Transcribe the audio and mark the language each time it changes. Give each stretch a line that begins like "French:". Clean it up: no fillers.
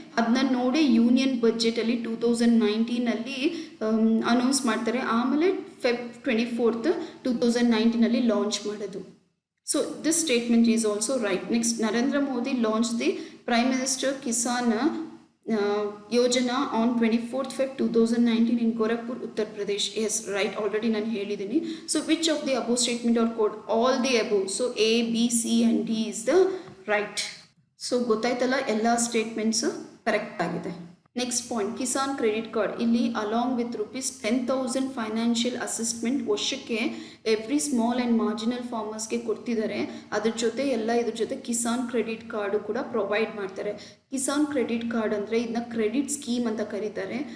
Kannada: ಅದನ್ನ ನೋಡಿ union ಬಜೆಟಲ್ಲಿ 2019 announce ಮಾಡ್ತಾರೆ. ಆಮೇಲೆ ಫೆಬ್ 24th 2019 ಲಾಂಚ್ ಮಾಡೋದು.
English: So this statement is also right. Next, Narendra Modi launch the prime minister Kisan Yojana on 24th Feb 2019 in Gorakhpur, Uttar Pradesh. Yes, right, already
Kannada: ನಾನು ಹೇಳಿದ್ದೀನಿ.
English: So which of the above statement are code? All the above. So A, B, C and D is the right. So
Kannada: ಗೊತ್ತಾಯ್ತಲ್ಲ, ಎಲ್ಲ statements correct ಆಗಿದೆ.
English: Next point Kisan credit card.
Kannada: ಇಲ್ಲಿ along with ₹10,000 financial ಅಸಿಸ್ಟ್ಮೆಂಟ್ ವರ್ಷಕ್ಕೆ every small and marginal ಫಾರ್ಮರ್ಸ್ಗೆ ಕೊಡ್ತಿದ್ದಾರೆ. ಅದ್ರ ಜೊತೆ ಇದ್ರ ಜೊತೆ ಕಿಸಾನ್ ಕ್ರೆಡಿಟ್ ಕಾರ್ಡು ಕೂಡ ಪ್ರೊವೈಡ್ ಮಾಡ್ತಾರೆ. ಕಿಸಾನ್ ಕ್ರೆಡಿಟ್ ಕಾರ್ಡ್ ಅಂದರೆ ಇದನ್ನ ಕ್ರೆಡಿಟ್ ಸ್ಕೀಮ್ ಅಂತ ಕರೀತಾರೆ.